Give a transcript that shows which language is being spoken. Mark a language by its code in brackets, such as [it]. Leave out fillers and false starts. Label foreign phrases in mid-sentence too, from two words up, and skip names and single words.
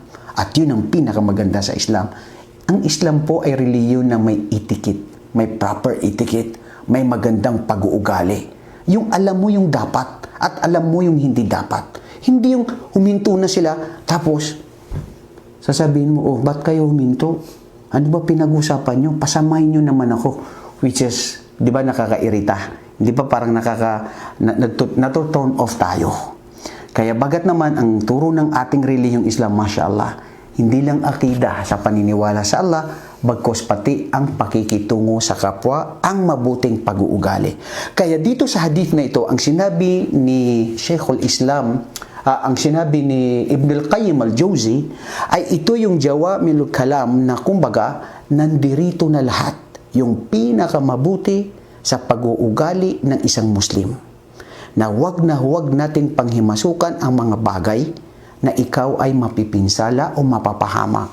[tl] At yun ang pinakamaganda sa Islam. Ang Islam po ay relihiyon na may etiquette, may [en] proper etiquette, [tl] may magandang pag-uugali. Yung alam mo yung dapat at alam mo yung hindi dapat. Hindi yung huminto na sila tapos sasabihin mo, oh, ba't kayo huminto? Ano ba pinag-usapan nyo? Pasamahin nyo naman ako. [en] Which is, [tl] di ba nakakairita? Di ba parang natu-turn off tayo? Kaya bagat naman ang turo ng ating relihiyong Islam, [ar] ما شاء الله, [tl] hindi lang akida sa paniniwala sa Allah, bagkos pati ang pakikitungo sa kapwa, ang mabuting pag-uugali. Kaya dito sa hadith na ito, ang sinabi ni Sheikhul Islam, ang sinabi ni Ibn al-Qayyim al-Jawzi, ay ito yung [ar] جوامع الكلم [tl] na kumbaga, nandirito na lahat, yung pinakamabuti sa pag-uugali ng isang Muslim. Na huwag natin panghimasukan ang mga bagay na ikaw ay mapipinsala o mapapahamak.